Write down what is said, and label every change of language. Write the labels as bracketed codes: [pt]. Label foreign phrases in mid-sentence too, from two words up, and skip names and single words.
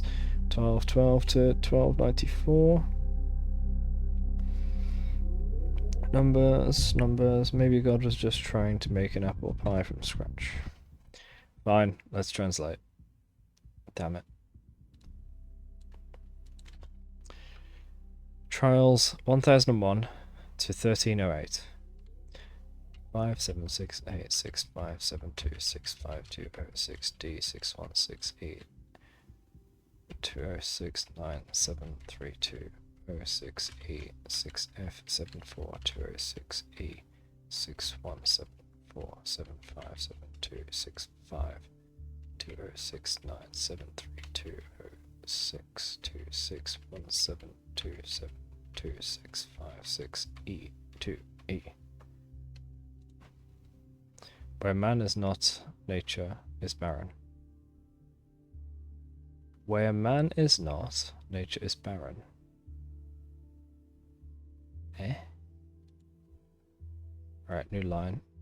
[en] 1212 to 1294. Numbers. Maybe God was just trying to make an apple pie from scratch. Fine, let's translate. Damn it. Trials 1001 to 1308. 576865265206206D616E 20697320 06E 6F74206E 6174757265 206973272656E2E. Where man is not, nature is barren. Where man is not, nature is barren. Eh? Alright, new line.